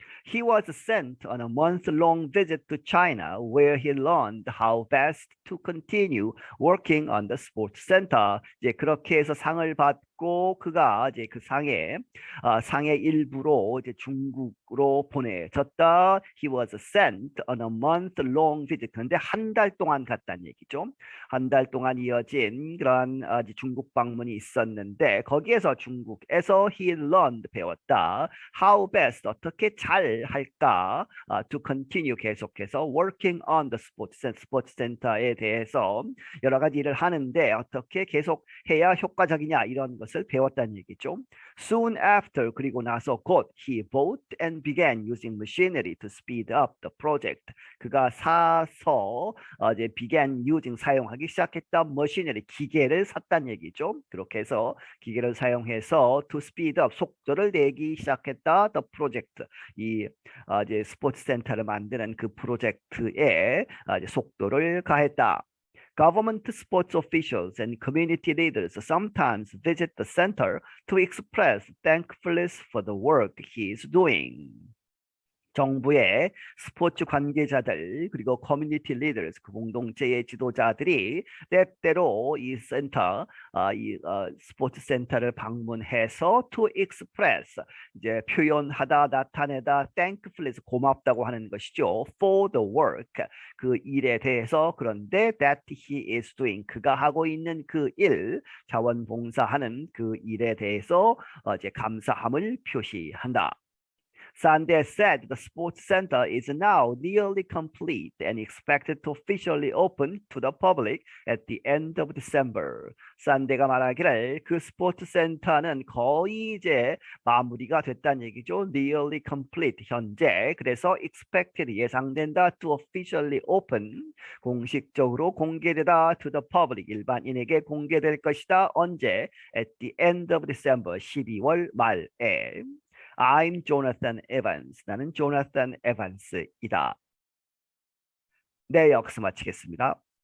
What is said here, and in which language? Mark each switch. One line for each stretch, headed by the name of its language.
English: He was sent on a month-long visit to China where he learned how best to continue working on the sports center.
Korean: 이제 그렇게 해서 상을 받고 그가 이제 그 상의 일부로 이제 중국으로 보내졌다.
English: He was sent on a month-long visit.
Korean: 그런데 한 달 동안 갔다는 얘기죠. 한 달 동안 이어진 그런 이제 중국 방문이 있었는데 거기에서 중국에서
English: he learned
Korean: 배웠다.
English: How best
Korean: 어떻게 잘 할까?
English: To continue
Korean: 계속해서
English: working on the
Korean: 스포츠 센터에 대해서 여러 가지 일을 하는데 어떻게 계속 해야 효과적이냐 이런 것을 배웠다는 얘기죠.
English: Soon after
Korean: 그리고 나서 곧
English: he bought and began using machinery to speed up the project.
Korean: 그가 사서 이제
English: began using
Korean: 사용하기 시작했다.
English: machinery
Korean: 기계를 샀다는 얘기죠. 그렇게 해서 기계를 사용해서
English: to speed up
Korean: 속도를 내기 시작했다.
English: the project
Korean: 이 이제 스포츠 센터를 만드는 그 프로젝트에 이제 속도를 가했다.
English: Government sports officials and community leaders sometimes visit the center to express thankfulness for the work he is doing.
Korean: 정부의 스포츠 관계자들 그리고 커뮤니티 리더스 그 공동체의 지도자들이 때때로 이 센터 스포츠 센터를 방문해서
English: to express
Korean: 이제 표현하다 나타내다
English: thankfulness
Korean: 고맙다고 하는 것이죠.
English: for the work
Korean: 그 일에 대해서 그런데
English: that he is doing
Korean: 그가 하고 있는 그 일 자원봉사하는 그 일에 대해서 이제 감사함을 표시한다.
English: Sunday said the sports center is now nearly complete and expected to officially open to the public at the end of December.
Korean: 산데가 말하기를 그 스포츠 센터는 거의 이제 마무리가 됐다는 얘기죠.
English: Nearly complete
Korean: 현재. 그래서
English: expected
Korean: 예상된다
English: to officially open
Korean: 공식적으로 공개되다
English: to the public
Korean: 일반인에게 공개될 것이다. 언제?
English: At the end of December
Korean: 12월 말에.
English: I'm Jonathan Evans.
Korean: 나는 조나단 에반스이다. 네, 여기서 마치겠습니다.